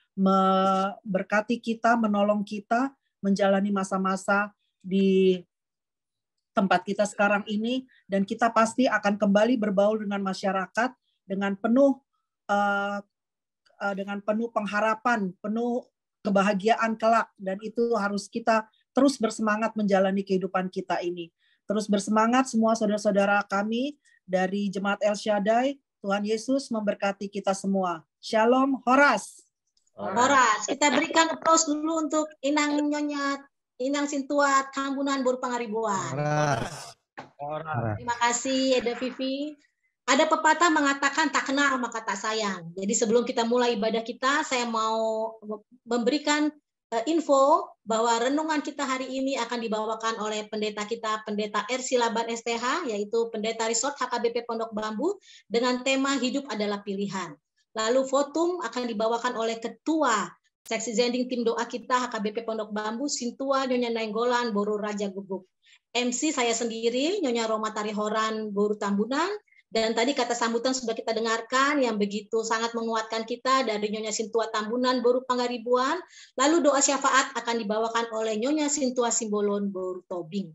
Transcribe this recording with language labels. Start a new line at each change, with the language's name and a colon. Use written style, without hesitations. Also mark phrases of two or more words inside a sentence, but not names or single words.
Indonesian: memberkati kita, menolong kita, menjalani masa-masa di tempat kita sekarang ini, dan kita pasti akan kembali berbaur dengan masyarakat dengan penuh pengharapan, penuh kebahagiaan kelak, dan itu harus kita terus bersemangat menjalani kehidupan kita ini. Terus bersemangat semua saudara-saudara kami dari Jemaat El Shaddai. Tuhan Yesus memberkati kita semua. Shalom, Horas. Horas. Kita berikan aplaus dulu untuk Inang Sintua Tambunan Boru Pangaribuan. Horas. Terima kasih, Eda Vivi. Ada pepatah mengatakan tak kenal maka tak sayang. Jadi sebelum kita mulai ibadah kita, saya mau memberikan info bahwa renungan kita hari ini akan dibawakan oleh pendeta kita, Pendeta R. Silaban STH, yaitu Pendeta Resort HKBP Pondok Bambu, dengan tema Hidup Adalah Pilihan. Lalu votum akan dibawakan oleh Ketua Seksi Zending Tim Doa kita HKBP Pondok Bambu, Sintua Nyonya Nainggolan Boru Raja Guguk. MC saya sendiri, Nyonya Romatari Horan Boru Tambunan. Dan tadi kata sambutan sudah kita dengarkan yang begitu sangat menguatkan kita dari Nyonya Sintua Tambunan Boru Pangaribuan. Lalu doa syafaat akan dibawakan oleh Nyonya Sintua Simbolon Boru Tobing.